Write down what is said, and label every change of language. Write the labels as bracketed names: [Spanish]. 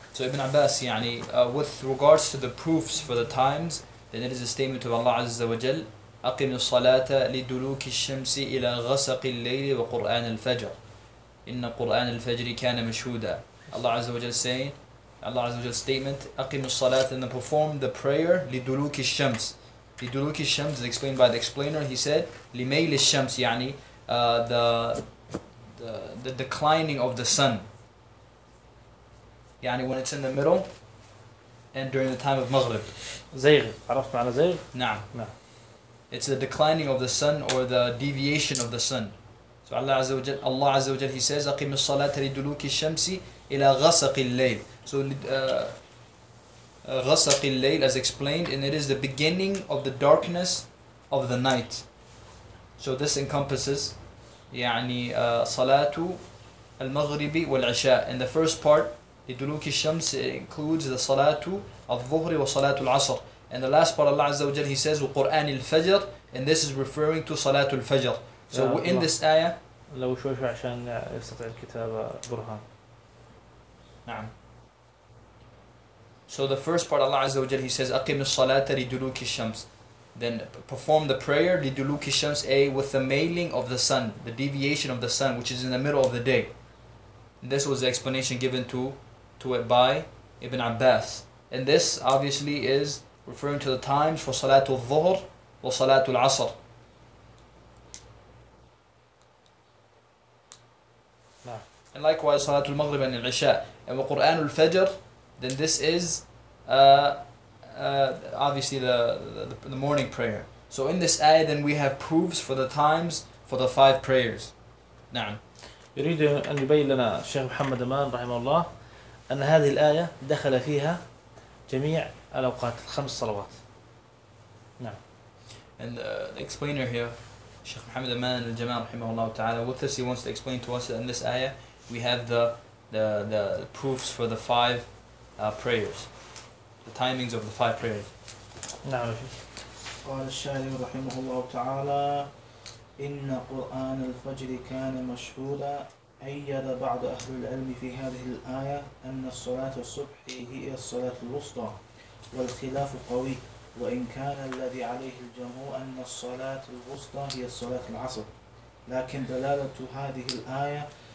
[English] So Ibn Abbas, يعني, with regards to the proofs for the times, then it is a statement of Allah Azza wa Jal, أقم الصلاة لدلوك الشمس إلى غسق الليل وقرآن الفجر. [Arabic] إن قرآن الفجر كان مشهودا. [English] Allah Azza wa Jal saying, Allah Azza wa Jal statement, أقم الصلاة and perform the prayer لدلوك الشمس. لدلوك الشمس is explained by the explainer. He said, لميل الشمس, يعني, the declining of the sun. يعني when it's in the middle and during the time of Maghrib. [Arabic] زيغ، عرفت معنى زيغ؟ نعم. نعم. [English] It's the declining of the sun or the deviation of the sun. So Allah عز وجل, he says أقيم الصلاة لدلوك الشمس إلى غسق الليل. So غسق الليل as explained, and it is the beginning of the darkness of the night. So this encompasses يعني صلاة المغرب والعشاء. In the first part لدلوك الشمس includes the صلاة الظهر وصلاة العصر. And the last part Allah عز وجل he says وقرآن الفجر, and this is referring to صلاة الفجر. So in الله. This ayah [Arabic] لو شوي عشان يستطيع الكتابة برهان. نعم. [English] So the first part Allah عز وجل he says أقم الصلاة لدلوك الشمس, then perform the prayer لدلوك الشمس A with the mailing of the sun, the deviation of the sun, which is in the middle of the day. And this was the explanation given to it by Ibn Abbas. And this obviously is referring to the times for Salatu al-Dhuhr or Salatu al-Asr. And likewise, Salatu al-Maghrib and al-Isha. And with Qur'an al-Fajr, then this is obviously the morning prayer. So in this ayah, then we have proofs for the times for the five prayers. Na'am. [Arabic] يريد أن يبين لنا الشيخ محمد أمان رحمه الله أن هذه الآية دخل فيها جميع الأوقات الخمس صلوات. نعم. [English] And the explainer here, Sheikh Muhammad Aman al-Jamal رحمه الله تعالى, with this he wants to explain to us that in this ayah we have the proofs for the five prayers, the timings of the five prayers. نعم. [Arabic] قال الشاعر رحمه الله تعالى إن قرآن الفجر كان مشهودا. أيد بعض أهل العلم في هذه الآية أن الصلاة الصبح هي الصلاة الوسطى والخلاف قوي، وإن كان الذي عليه الجمهور أن الصلاة الوسطى هي صلاة العصر، لكن دلالة هذه الآية